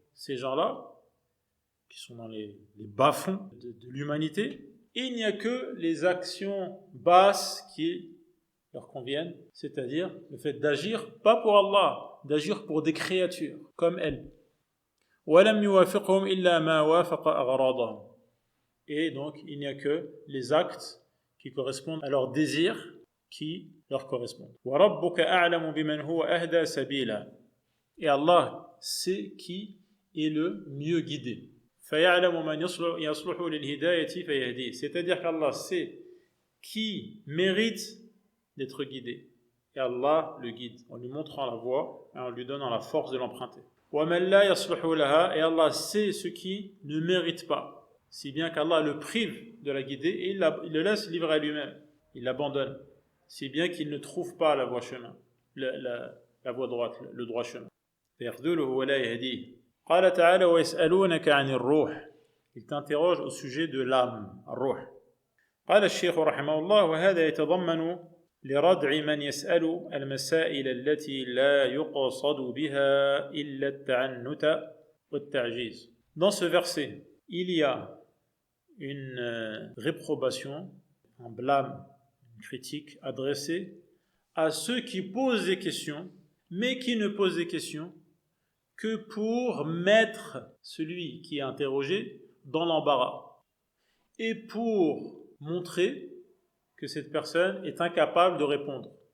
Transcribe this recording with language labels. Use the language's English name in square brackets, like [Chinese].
[French] Ces gens-là, qui sont dans les bas-fonds de l'humanité, il n'y a que les actions basses qui leur conviennent, c'est-à-dire le fait d'agir pas pour Allah, d'agir pour des créatures comme elles. [Arabic] وَلَمْ يُوَافِقْهُمْ إِلَّا مَا وَافَقَ أَغْرَاضَهُمْ. [French] Et donc il n'y a que les actes qui correspondent à leurs désirs qui leur correspondent. [Arabic] وَرَبُّكَ أَعْلَمُ بِمَنْ هُوَ أَهْدَى سَبِيلًا. [French] Et Allah sait qui est le mieux guidé. [Arabic] فَيَعْلَمُ مَنْ يَصْلُحُ لِلْهِدَايَةِ فَيَهْدِيهِ. [French] C'est-à-dire qu'Allah sait qui mérite d'être guidé. Et Allah le guide en lui montrant la voie et en lui donnant la force de l'emprunter. [Arabic] وَمَنْ لَا يَصْلُحُ لَهَا. [French] Et Allah sait ce qui ne mérite pas. Si bien qu'Allah le prive de la guider et il le laisse livrer à lui-même. Il l'abandonne. Si bien qu'il ne trouve pas la voie chemin, la voie droite, le droit chemin. [Arabic] فَيَخْذُلُهُ وَلَا يَهْدِيهِ. قال تعالى ويسألونك عن الروح. [French] Il t'interroge au sujet de l'âme, الروح. [Arabic] قال الشيخ رحمه الله وهذا يتضمن لردع من يسأل المسائل التي لا يقصد بها إلا التعنت والتعجيز. [French] Dans ce verset, il y a une réprobation, un blâme, une critique adressée à ceux qui posent des questions, mais qui ne posent des questions que pour mettre celui qui est interrogé dans l'embarras et pour montrer que cette personne est incapable de répondre.